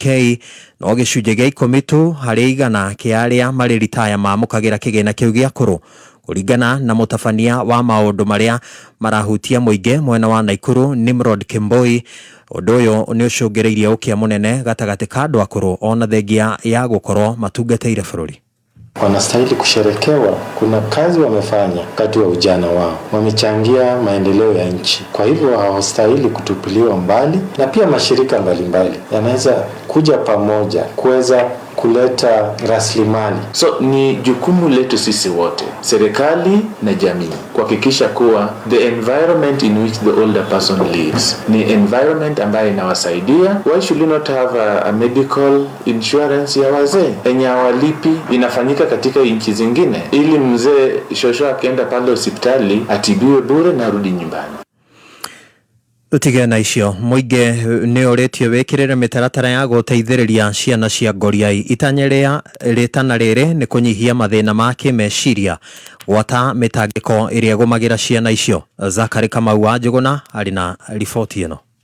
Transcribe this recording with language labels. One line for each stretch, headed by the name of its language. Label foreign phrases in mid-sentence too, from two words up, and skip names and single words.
Kikuyu: No gĩcunjĩ gĩa 10 tu harĩ igana kĩa arĩa marĩ retire mamũkagĩra kĩgĩna kĩu gĩa akũrũ kũringana na mũtabania wa maũndũ marĩa marahutia mũingĩ mwena wa Naikuru Nimrod Kimboi. Ũndũ ũyũ nĩ ũcũngĩrĩirie ũkĩa mũnene gatagatĩ ka andũ akũrũ ona thengia ya gũkorwo matungatĩire bũrũri.
Swahili: Wanastahili kusherekewa. Kuna kazi wamefanya wakati wa ujana wao, wamechangia maendeleo ya nchi. Kwa hivyo hawastahili kutupiliwa mbali, na pia mashirika mbalimbali yanaweza kuja pamoja kuweza kuleta rasilimali. So ni jukumu letu sisi wote, serikali na jamii, kuhakikisha kuwa
English: the environment in which the older person lives
Swahili: ni environment ambayo inawasaidia.
English: Why should you not have a medical insurance
Swahili: ya wazee yenye hawalipi? Inafanyika katika nchi zingine, ili mzee shosho akienda pale hospitali atibiwe bure na rudi nyumbani.
Kikuyu: Tũtige na icio. Mũingĩ nĩ ũrĩtio wĩkĩrĩre mĩtaratara ya gũteithĩrĩria ciana cia ngoriai. Itanya rĩa rĩtana rĩrĩ nĩ kũnyihia mathĩna ma kĩmeciria gwata mĩtangĩko ĩrĩa ĩgũmagĩra ciana icio. Zakari Kamau wa Njũgũna arĩ na riboti ĩno.